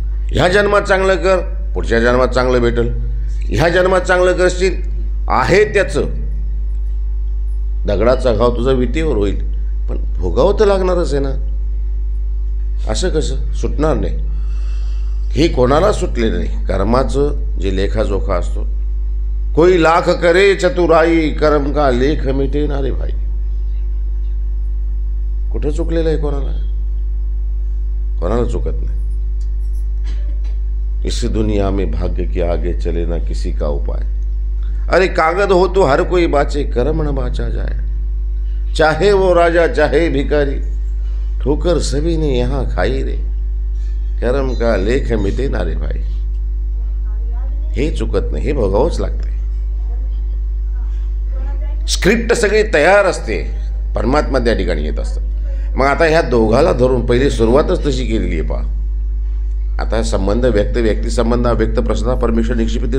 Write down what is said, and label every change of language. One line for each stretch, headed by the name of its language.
Marathi: ह्या जन्मात चांगलं कर, पुढच्या जन्मात चांगलं भेटेल. ह्या जन्मात चांगलं करशील, आहे त्याचं. दगडाचा घाव तुझा विटेवर होईल, पण भोगावं तर लागणारच आहे ना. असं कसं सुटणार नाही? हे कोणाला सुटले नाही. कर्माचं जे लेखाजोखा असतो.
Hindi: कोई लाख करे चतुराई, कर्म का लेख मिटे ना रे भाई.
Marathi: कुठं चुकलेलं आहे कोणाला? कोणाला चुकत नाही.
Hindi: इस दुनिया में भाग्य के आगे चले ना किसी का उपाय. अरे कागज हो तो हर कोई बाचे, कर्म न बाचा जाए. चाहे वो राजा चाहे भिखारी, ठोकर सभी ने यहाँ खाई रे. कर्म का लेख मिटे ना रे भाई.
Marathi: हे चुकत नाही, हे भोगावंच लागते. स्क्रिप्ट सगळी तयार असते, परमात्मा त्या ठिकाणी येत असतात. मग आता ह्या दोघाला धरून पहिली सुरुवातच तशी केलेली आहे. पहा आता संबंध व्यक्ती संबंध, व्यक्त प्रश्न परमेश्वर निक्षिपित.